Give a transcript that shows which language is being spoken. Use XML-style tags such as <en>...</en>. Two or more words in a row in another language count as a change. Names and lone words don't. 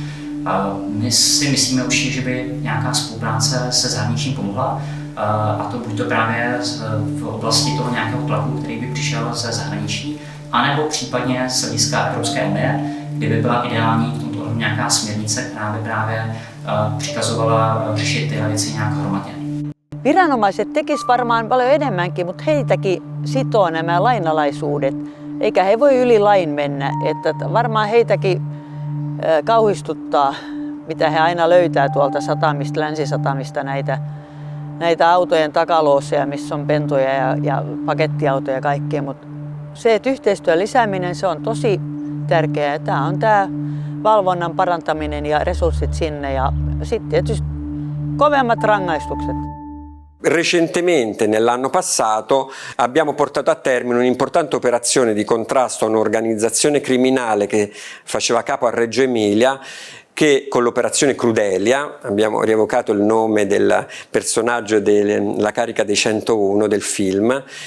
<cs>My si myslíme určitě, že by nějaká spolupráce se zahraničím pomohla, a to buď to právě v oblasti toho nějakého tlaku, který by přišel ze zahraničí, anebo případně z hlediska Evropské unie, kdyby byla ideální v tomto nějaká směrnice, která by právě přikazovala řešit tyhle věci nějak hromadně.</cs> <fi>Viranomaiset tekisivät varmaan paljon enemmänkin, mutta heitäkin sitoo nämä lainalaisuudet, eikä he voi yli lain mennä. Että varmaan heitäkin kauhistuttaa, mitä he aina löytää tuolta satamista, länsisatamista näitä autojen takalooseja, missä on pentoja ja pakettiautoja ja kaikkea. Mutta se, että yhteistyön lisääminen, se on tosi tärkeää. Tämä on tämä valvonnan parantaminen ja resurssit sinne ja sitten tietysti kovemmat rangaistukset.</fi> <it>Recentemente, nell'anno passato, abbiamo portato a termine un'importante operazione di contrasto a un'organizzazione criminale che faceva capo a Reggio Emilia, che con l'operazione Crudelia, abbiamo rievocato il nome del personaggio della carica dei 101 del film,</it>